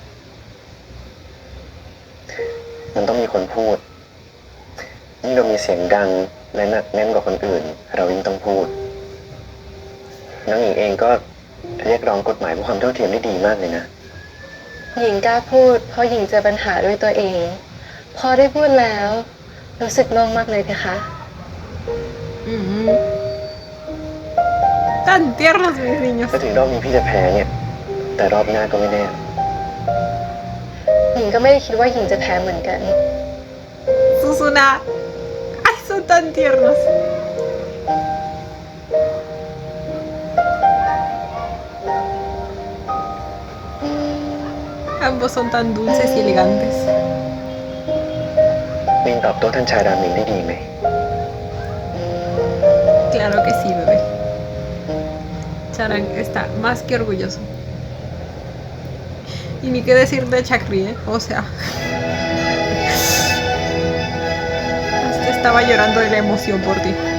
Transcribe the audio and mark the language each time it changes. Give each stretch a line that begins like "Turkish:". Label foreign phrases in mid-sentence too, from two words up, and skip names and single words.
Thai: มันต้องมีคนพูดยิ่งเรามีเสียงดังและหนักแน่นกว่าคนอื่น เรายิ่งต้องพูด น้องหญิงเองก็เรียกร้องกฎหมายเพื่อความเท่าเทียมได้ดีมากเลยนะ หญิงกล้าพูดเพราะหญิงเจอปัญหาด้วยตัวเอง พอได้พูดแล้วรู้สึกโล่งมากเลยเพคะ
Spanish: Tan tiernos mis niños.
Thai: ถ้าถึงรอบนี้พี่จะแพ้เนี่ย แต่รอบหน้าก็ไม่แน่ หญิงก็ไม่ได้คิดว่าหญิงจะแพ้เหมือนกัน
Spanish: Susuna. Ay, son tan tiernos. Ambos son tan dulces y elegantes.
Thai: ลิงตอบโต้ท่านชายรามินได้ดีไหม
Spanish: Claro que sí, bebé. Charan está más que orgulloso. Y ni qué decir de Chakri, ¿eh? O sea. Hasta estaba llorando de la emoción por ti.